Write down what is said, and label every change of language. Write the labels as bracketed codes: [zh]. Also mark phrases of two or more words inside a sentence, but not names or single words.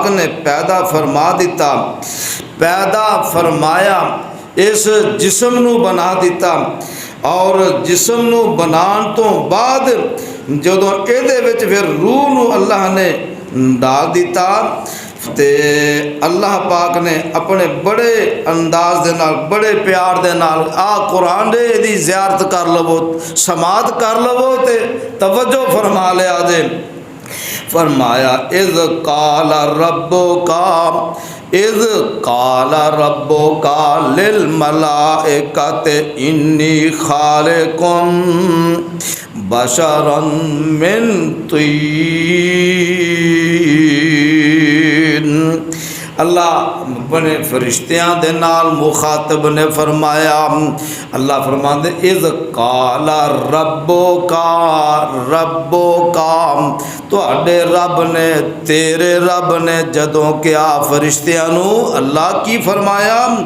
[pa] نے پیدا فرما دتا، پیدا فرمایا، اس جسم نوں بنا دتا اور جسم نوں بنان توں بعد جدوں ایہدے وچ فیر روح نوں اللہ نے ڈال دتا تے اللہ پاک نے اپنے بڑے انداز دے نال بڑے پیار دے نال آ قرآن دے دی زیارت کر لوو، سماعت کر لوو تے توجہ فرما لیا جے. [ar] فرمایا إذ قال ربك للملائكة إني خالق بشرا من طين. [pa] اللہ بنے فرشتیاں دے نال مخاطب نے فرمایا، اللہ فرماتے [ar] إذ قال ربك [pa] تہاڈے رب نے تیرے رب نے جدوں کیا فرشتیاں نوں اللہ کی فرمایا